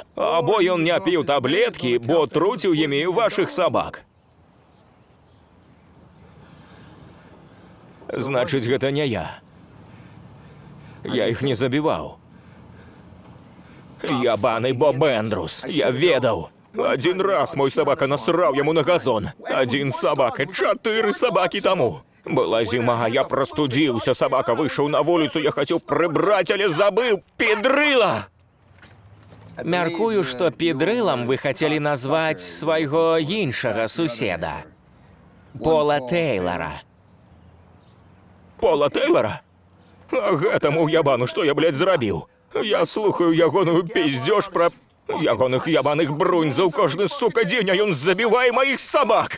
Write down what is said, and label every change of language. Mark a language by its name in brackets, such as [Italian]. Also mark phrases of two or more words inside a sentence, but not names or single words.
[Belarusian] Або ён не піў таблеткі, бо труціў імі вашых сабак. Значыць, гэта не я. Я іх не забіваў. Ябаный Боб Эндрус, я ведаў. [Russian] Один раз мой собака насрав яму на газон. Один собака, 4 собаки тому. Была зима, а я простудился. Собака вышел на вулицу, я хотел прибрать, але забыл. Педрила! [Belarusian] Мяркую, што педрылам вы хацелі назваць свайго іншага суседа. Пола Тейлора. Пола Тейлора? А гэтаму ябану, што я, блядь, зрабіў? Я слухаю ягоную пиздёж пра ягоных ябаных бруньзаў кожны, сука, дзень, а ён забівае маіх сабак.